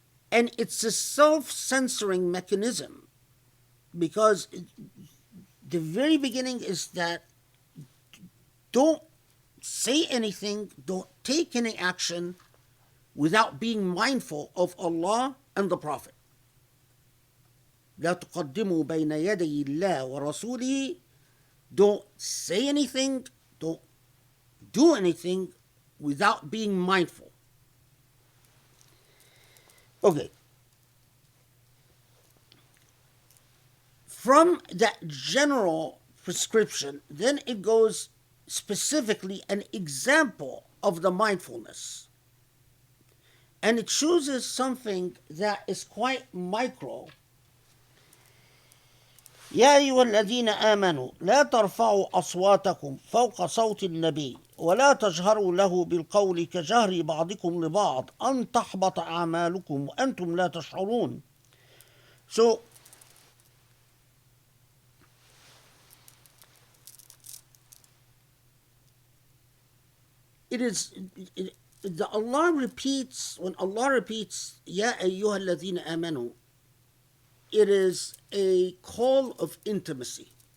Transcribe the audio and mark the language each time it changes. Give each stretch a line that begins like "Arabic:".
English: And it's a self-censoring mechanism, because the very beginning is that don't say anything, don't take any action without being mindful of Allah and the Prophet.
Arabic: لا تقدموا بين يدي الله ورسوله.
English: Don't say anything, don't do anything without being mindful. Okay. From that general prescription, then it goes specifically an example of the mindfulness. And it chooses something that is quite micro.
Arabic: يا أيها الذين آمنوا لا ترفعوا أصواتكم فوق صوت النبي ولا تجهروا له بالقول كجهر بعضكم لبعض أن تحبط أعمالكم وأنتم لا تشعرون.
English: So it is Allah repeats, when Allah repeats Ya ayyuha alladhina amanu, it is a call of intimacy.